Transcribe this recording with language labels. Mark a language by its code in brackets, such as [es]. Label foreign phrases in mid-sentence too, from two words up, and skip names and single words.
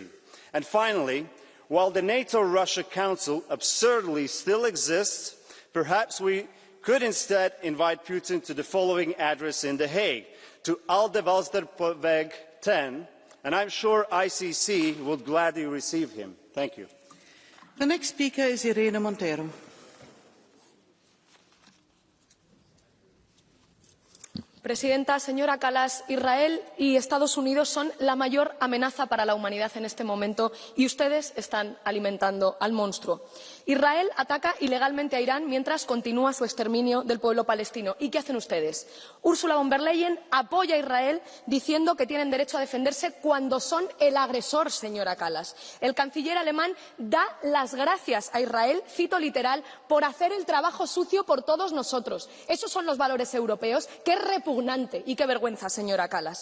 [en] And finally, while the NATO-Russia Council absurdly still exists, perhaps we could instead invite Putin to the following address in The Hague, to Aldevalsterweg 10, and I'm sure ICC would gladly receive him. Thank you. The next speaker is Irene Montero. [es] Presidenta, señora Kallas, Israel y Estados Unidos son la mayor amenaza para la humanidad en este momento y ustedes están alimentando al monstruo. Israel ataca ilegalmente a Irán mientras continúa su exterminio del pueblo palestino. ¿Y qué hacen ustedes? Ursula von der Leyen apoya a Israel diciendo que tienen derecho a defenderse cuando son el agresor, señora Kallas. El canciller alemán da las gracias a Israel, cito literal, por hacer el trabajo sucio por todos nosotros. Esos son los valores europeos. ¡Qué repugnante y qué vergüenza, señora Kallas!